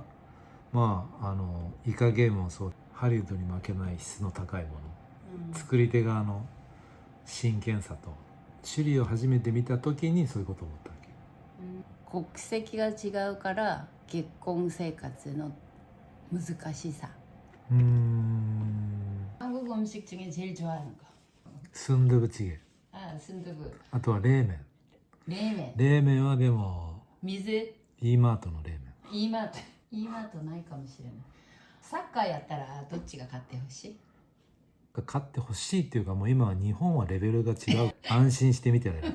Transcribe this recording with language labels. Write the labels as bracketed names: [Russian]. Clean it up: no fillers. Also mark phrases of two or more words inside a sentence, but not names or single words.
[Japanese] まあイカゲームもそう。ハリウッドに負けない質の高いもの。作り手側の真剣さと。シリを初めて見た時にそういうことを思ったわけ。国籍が違うから結婚生活の難しさ。 [Korean] 한국 음식 중에 제일 좋아하는 거. 순두부찌개. 아, 순두부. [Japanese] あとは冷麺。冷麺。冷麺はでも水。イーマートの冷麺。イーマートないかもしれない。サッカーやったらどっちが勝ってほしい？勝ってほしいっていうか、もう今は日本はレベルが違う。安心して見てられる。